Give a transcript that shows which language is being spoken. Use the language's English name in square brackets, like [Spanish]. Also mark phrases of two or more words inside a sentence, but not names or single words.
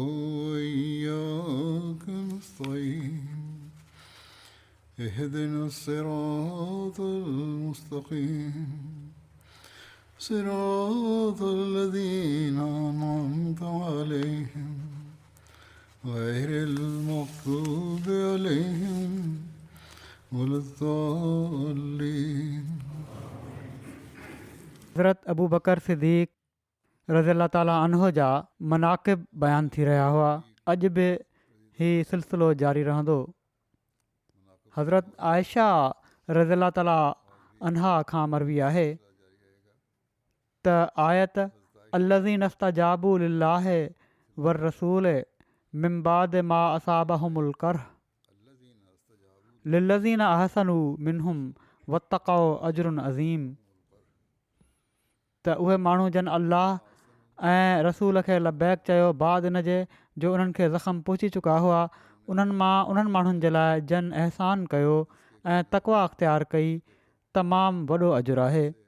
[Arabic] وإياك نستعين اهدنا الصراط المستقيم صراط الذين أنعمت عليهم غير المغضوب عليهم ولا الضالين. [Sindhi] हज़रत अबू बकर सिद्दीक़ [Arabic] رضي الله تعالى عنه [Sindhi] जा मनाक़िब बयान थी रहिया हुआ. अॼु बि हीउ सिलसिलो जारी रहंदो. हज़रत आयशा [Arabic] رضي الله تعالى عنها [Sindhi] खां मरवी आहे त आयत [Arabic] الذين استجابوا لله والرسول من بعد ما أصابهم القرح للذين أحسنوا منهم واتقوا أجر عظيم. [Sindhi] त उहे माण्हू जन अल्लाह ऐं रसूल खे लबैक चयो बाद इन जे जो उन्हनि खे ज़ख़्म पहुची चुका हुआ, उन्हनि माण्हुनि जे लाइ जन अहसान कयो ऐं तक़वा अख़्तियार कई, तमामु वॾो अजुरु आहे.